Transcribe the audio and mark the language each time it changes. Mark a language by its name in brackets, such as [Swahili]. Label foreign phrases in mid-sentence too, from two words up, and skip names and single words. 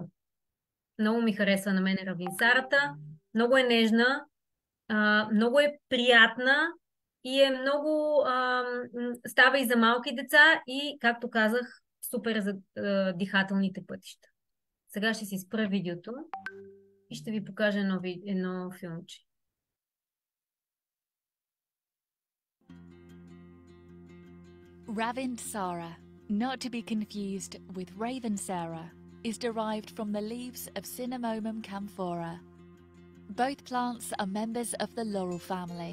[Bulgarian] Много ми харесва на мен Равинсарата. Много е нежна, много е приятна и е много... става и за малки деца и, както казах, супер за дихателните пътища. Сега ще си спра видеото и ще ви покажа едно филмче. [English] Ravinsara, not to be confused with Ravensara, is derived from the leaves of Cinnamomum camphora. Both plants are members of the laurel family.